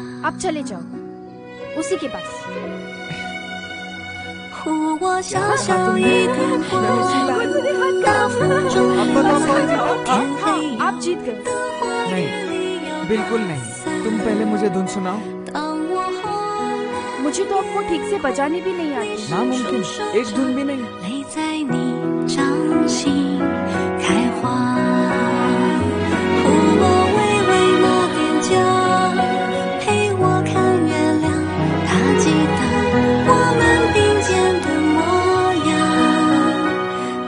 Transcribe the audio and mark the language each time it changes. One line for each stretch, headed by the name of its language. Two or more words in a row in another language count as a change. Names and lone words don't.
Hindi: अब चले जाओ उसी के पास। आप जीत गए। नहीं, बिल्कुल नहीं। तुम पहले मुझे धुन सुनाओ। मुझे तो आपको ठीक से बजानी भी नहीं आती। नामुमकिन, एक धुन भी नहीं।
Chinese: 泪在你掌心开花。我微微抹点妆，陪我看月亮，它记得我们并肩的模样。